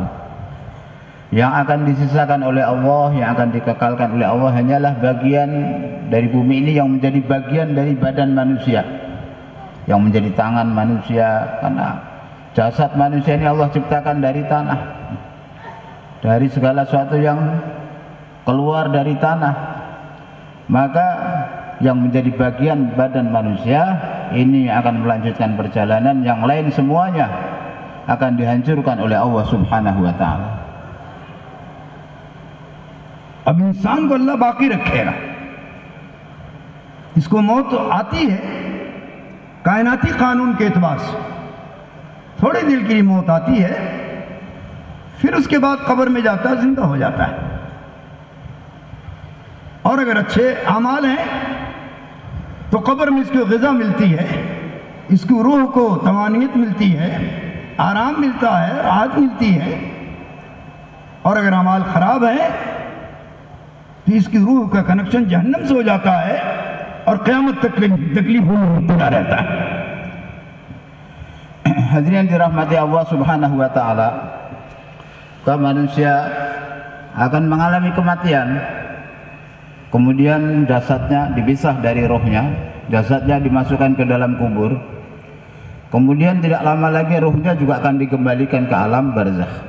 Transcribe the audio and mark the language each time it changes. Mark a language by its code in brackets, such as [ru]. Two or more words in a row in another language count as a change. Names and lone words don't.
[id] Yang akan disisakan oleh Allah, yang akan dikekalkan oleh Allah hanyalah bagian dari bumi ini yang menjadi bagian dari badan manusia, yang menjadi tangan manusia, karena jasad manusia ini Allah ciptakan dari tanah, dari segala sesuatu yang keluar dari tanah. Maka yang menjadi bagian badan manusia ini akan melanjutkan perjalanan, yang lain semuanya akan dihancurkan oleh Allah [ar] سبحانه وتعالى. [ur] اب انسان کو اللہ باقی رکھے گا. اس کو موت آتی ہے کائناتی قانون کے اعتبار سے، تھوڑی دیر کے لیے موت آتی ہے، پھر اس کے بعد قبر میں جاتا ہے، زندہ ہو جاتا ہے. اور اگر اچھے اعمال ہیں تو قبر میں اس کو غذا ملتی ہے، اس کی روح کو توانائیت ملتی ہے، آرام ملتا ہے، راحت ملتی ہے. اور اگر اعمال خراب ہے تو اس کی روح کا کنکشن جہنم سے ہو جاتا ہے اور قیامت تک تکلیف ہوتا رہتا ہے. [id] Hadirin dirahmati Allah [ar] سبحانه وتعالى, [id] kaum manusia akan mengalami kematian, kemudian jasadnya dipisah dari rohnya, jasadnya dimasukkan ke dalam kubur, kemudian tidak lama lagi rohnya juga akan dikembalikan ke alam barzakh.